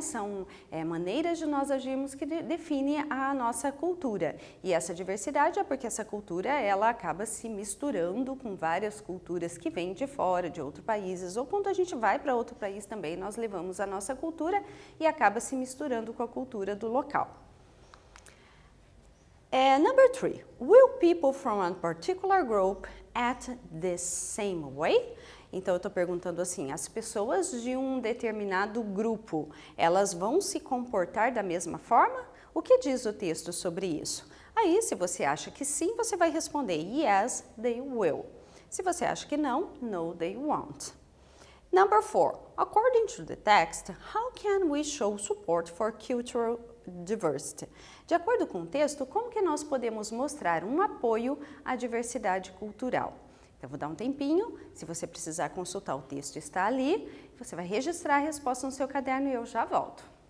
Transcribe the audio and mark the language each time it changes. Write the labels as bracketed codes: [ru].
[pt] São maneiras de nós agirmos que definem a nossa cultura. E essa diversidade é porque essa cultura, ela acaba se misturando com várias culturas que vêm de fora, de outros países, ou quando a gente vai para outro país também, nós levamos a nossa cultura e acaba se misturando com a cultura do local. [en] Number 3, will people from a particular group act the same way? [pt] Então eu estou perguntando assim, as pessoas de um determinado grupo, elas vão se comportar da mesma forma? O que diz o texto sobre isso? Aí, se você acha que sim, você vai responder [en] yes, they will. [pt] Se você acha que não, [en] no, they won't. Number 4. According to the text, how can we show support for cultural diversity? [pt] De acordo com o texto, como que nós podemos mostrar um apoio à diversidade cultural? Então, vou dar um tempinho. Se você precisar consultar o texto, está ali. Você vai registrar a resposta no seu caderno e eu já volto.